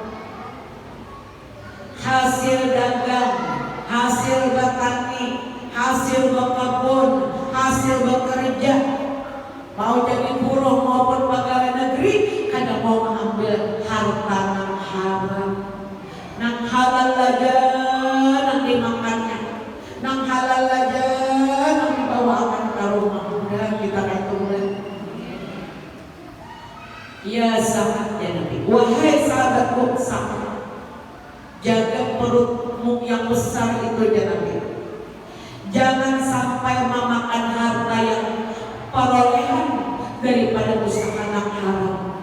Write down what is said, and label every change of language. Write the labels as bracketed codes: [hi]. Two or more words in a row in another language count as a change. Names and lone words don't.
[id] hasil dagang, hasil bertani, hasil berkebun, hasil bekerja, mau jadi buruh maupun pegawai negeri, kadang mau mengambil harta yang haram, [bjn] nang halal aja, nang dimakannya, nang halal aja, nang dibawakan ke rumah. [id] Mudah kita kandungkan. Ya sahabatnya Nabi, wahai sahabatku, sahabat, jaga perutmu yang besar itu ya Nabi. Jangan sampai memakan harta yang perolehan daripada usaha yang haram.